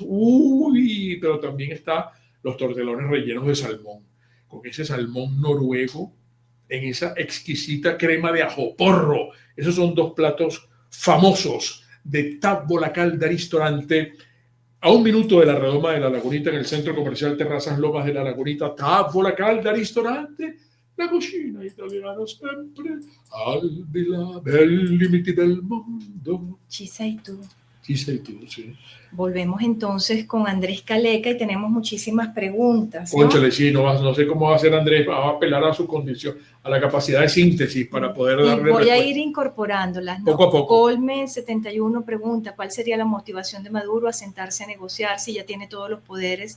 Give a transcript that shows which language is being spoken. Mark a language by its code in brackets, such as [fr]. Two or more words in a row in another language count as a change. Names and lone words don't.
[es] Uy, pero también está los tortelones rellenos de salmón, con ese salmón noruego en esa exquisita crema de ajo porro. Esos son dos platos famosos de Tavola Calda Ristorante, a 1 minuto de la redoma de La Lagunita, en el centro comercial Terrazas Lomas de La Lagunita. [it] Tavola Calda Ristorante, la cucina italiana sempre al di là del límite del mondo. Ci sei tu. [es] Sí, sí, tú, sí. Volvemos entonces con Andrés Caleca y tenemos muchísimas preguntas, ¿no? Cónchale, sí, no sé cómo va a hacer Andrés, va a apelar a su condición, a la capacidad de síntesis para poder Y darle voy a respuesta. ir incorporándolas, ¿no? Poco a poco. Colme 71 pregunta, ¿cuál sería la motivación de Maduro a sentarse a negociar si ya tiene todos los poderes?